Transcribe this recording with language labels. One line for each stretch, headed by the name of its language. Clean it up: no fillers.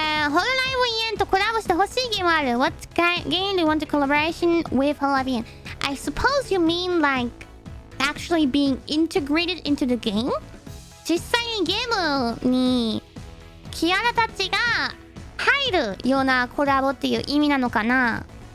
Japanese: hololive とコラボして欲しいゲームある?
English: What game do you want to collaboration with hololive? I suppose you mean actually being integrated into the game?
Japanese: 実際にゲームにキアラたちが入るようなコラボっていう意味なのかな。